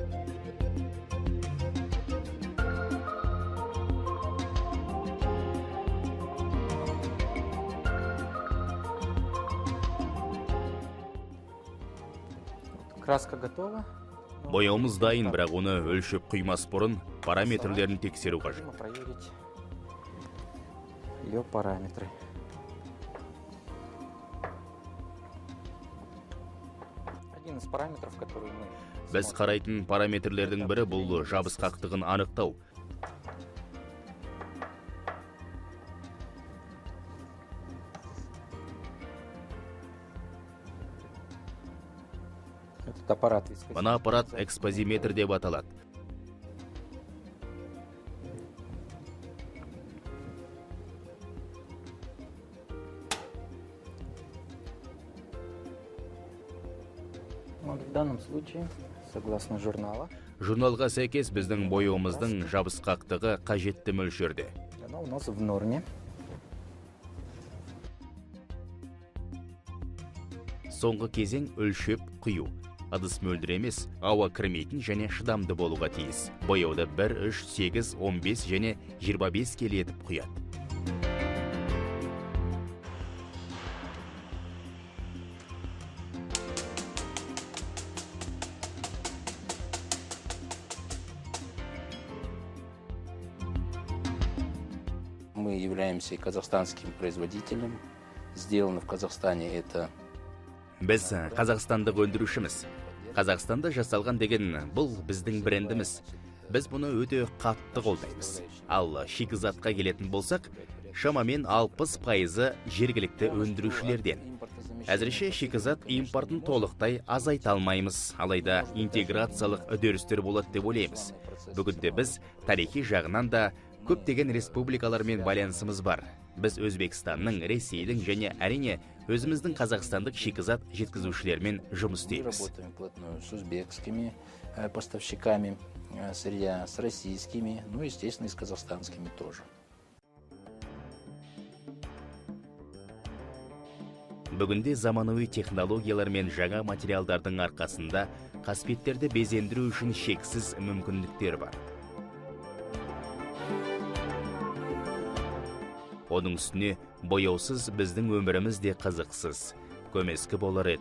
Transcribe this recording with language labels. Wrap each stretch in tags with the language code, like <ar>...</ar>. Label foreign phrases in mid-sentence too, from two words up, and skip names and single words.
<ru>Краска готова.</ru> <kk>Бояуымыз дайын, бірақ оны өлшеп құймас бұрын параметрлерін тексеру қажет.</kk> <ru>Проверить ее параметры. Один из параметров, который мы...</ru> <kk>Біз қарайтын параметрлердің бірі бұл жабысқақтығын анықтау. Мына аппарат экспозиметр деп аталады.</kk> <ru>В данном случае, согласно журнала,</ru> <kk>Журналға сәйкес біздің бояуымыздың жабысқақтығы қажетті мөлшерде.</kk> <ru>она у нас в норме.</ru> <kk>Соңғы кезең өлшеп құю. Ыдыс мөлдір емес, ауа кірмейтін және шыдамды болуға тиіс. Бояуды 1, 3, 8, 15 және 25 келі етіп құяды.</kk> <ru>Мы являемся казахстанским производителем. Сделано в Казахстане это...</ru> <kk>Біз қазақстандық өндірушіміз. Қазақстанда жасалған деген бұл біздің брендіміз. Біз бұны өте қатты қолдаймыз. Ал шикізатқа келетін болсақ, шамамен 60% жергілікті өндірушілерден. Әзірше шикізат импортын толықтай азайта алмаймыз, алайда интеграциялық үдерістер болады деп ойлаймыз. Бүгінде біз тарихи жағынан да көптеген республикалармен байланысымыз бар. Біз Өзбекстанның, Ресейдің және әрине өзіміздің қазақстандық шикізат жеткізушілермен жұмыс істейміз.</kk> <ru>Работаем плотно с узбекскими поставщиками сырья, с российскими, ну, естественно, и с казахстанскими тоже.</ru> <kk>Бүгінде заманауи технологиялар мен жаңа материалдардың арқасында қасбеттерді безендіру үшін шексіз мүмкіндіктер бар. Оның үстіне бояусыз біздің өміріміз де қызықсыз, көмескі болар еді.</kk>